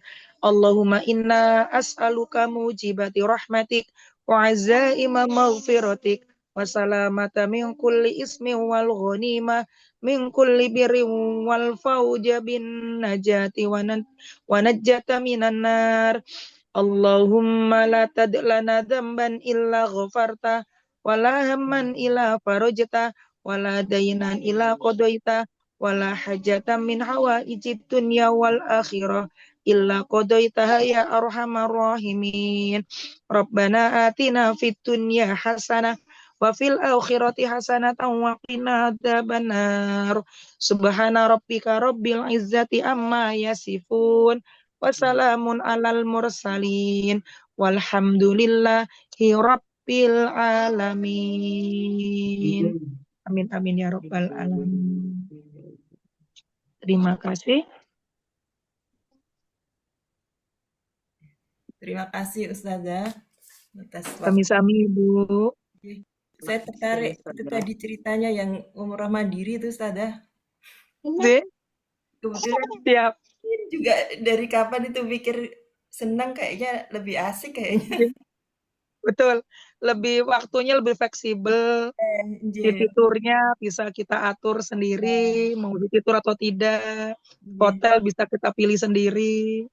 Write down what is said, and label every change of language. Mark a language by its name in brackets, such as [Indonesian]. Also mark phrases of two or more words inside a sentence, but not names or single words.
[Arabic] اللهم إنا أسألك موجبات رحمتك وعزائم مغفرتك والسلامة من كل إثم والغنيمة من كل بر والفوز بالنجاة والنجاة من النار. اللهم لا تدع لنا ذنبا إلا غفرته ولا هما إلا فرجته ولا دينا إلا قضيته ولا حاجة من حوائج الدنيا والآخرة إلا قضيتها يا أرحم الراحمين. ربنا آتنا في الدنيا حسنة وفي الآخرة حسنة وقنا عذاب النار. سبحان ربك رب العزة عما يصفون وسلام على المرسلين والحمد لله رب العالمين. آمين آمين يا رب العالمين. [Indonesian] Terima kasih. Terima kasih Ustazah atas waktu. Sami-sami Bu. Saya tertarik itu tadi ceritanya yang umroh mandiri itu Ustazah. Kebetulan Siap. juga dari kapan itu pikir senang, kayaknya lebih asik kayaknya. Betul, waktunya lebih fleksibel, [English] city tour- [Indonesian] nya bisa kita atur sendiri, mau [English] city tour [Indonesian] atau tidak, hotel bisa kita pilih sendiri.